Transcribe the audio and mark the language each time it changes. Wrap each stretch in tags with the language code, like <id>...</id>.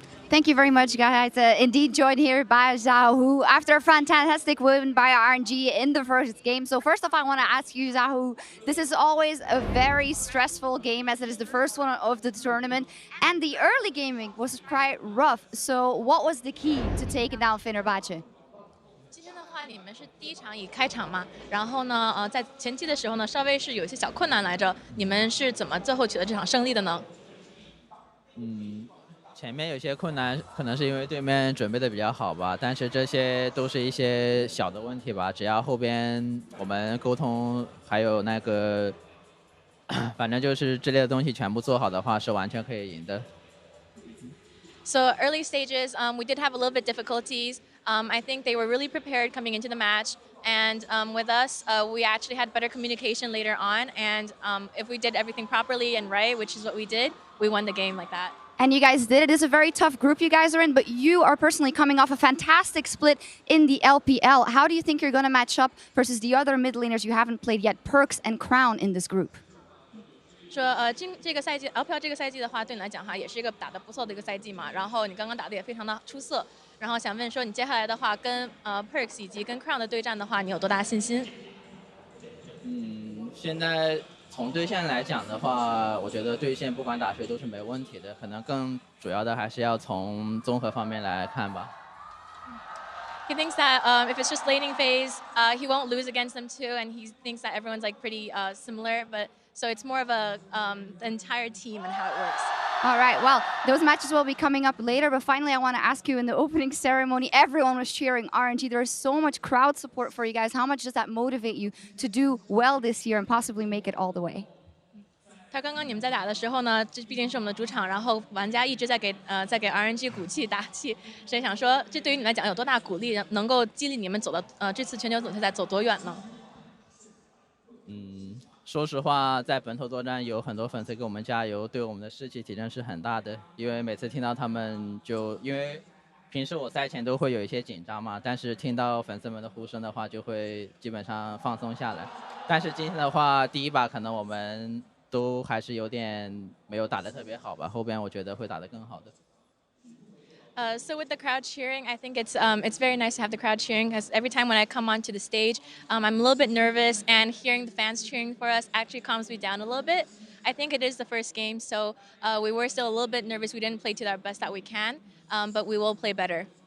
<en>Thank you very much, guys. Indeed joined here by XiaoHu after a fantastic win by RNG in the first game. So first off, I want to ask you, XiaoHu, this is always a very stressful game, as it is the first one of the tournament, and the early gaming was quite rough. So what was the key to taking down Fenerbahce?</en> <zh>今天的话，你们是第一场以开场嘛，然后呢，在前期的时候呢，稍微是有一些小困难来着。你们是怎么最后取得这场胜利的呢？前面有些困难，可能是因为对面准备的比较好吧，但是这些都是一些小的问题吧。只要后边我们沟通，还有那个，反正就是之类的东西全部做好的话，是完全可以赢的。</zh> <en>So early stages, we did have a little bit difficulties. I think they were really prepared coming into the match, and with us, we actually had better communication later on. And if we did everything properly and right, which is what we did, we won the game like that. And you guys did it. It's a very tough group you guys are in, but you are personally coming off a fantastic split in the LPL. How do you think you're going to match up versus the other mid laners you haven't played yet, Perkz and Crown, in this group?</en> <zh>说这个赛季 LPL 这个赛季的话，对你来讲哈，也是一个打得不错的一个赛季嘛。然后你刚刚打得也非常的出色。然后想问说，你接下来的话跟Perks 以及跟 Crown 的对战的话，你有多大信心？现在从对线来讲的话，我觉得对线不管打谁都是没问题的，可能更主要的还是要从综合方面来看吧。</zh> <en>He thinks that if it's just laning phase, he won't lose against them too, and he thinks that everyone's like pretty similar. But so it's more of a the entire team and how it works. All right, well, those matches will be coming up later, but finally I want to ask you, in the opening ceremony, everyone was cheering RNG. There is so much crowd support for you guys. How much does that motivate you to do well this year and possibly make it all the way?</en> <zh>他刚刚你们在打的时候呢，这毕竟是我们的主场，然后玩家一直在给RNG 鼓气打气，所以想说，这对于你来讲有多大鼓励，能够激励你们走到这次全球总决赛走多远呢？说实话，在本土作战有很多粉丝给我们加油，对我们的士气提升是很大的。因为每次听到他们因为平时我赛前都会有一些紧张嘛，但是听到粉丝们的呼声的话，就会基本上放松下来。但是今天的话，第一把可能我们都还是有点没有打得特别好吧，后边我觉得会打得更好的。</zh> <en>So with the crowd cheering, I think it's very nice to have the crowd cheering, because every time when I come onto the stage, I'm a little bit nervous, and hearing the fans cheering for us actually calms me down a little bit. I think it is the first game, so we were still a little bit nervous. We didn't play to our best that we can, but we will play better.</en>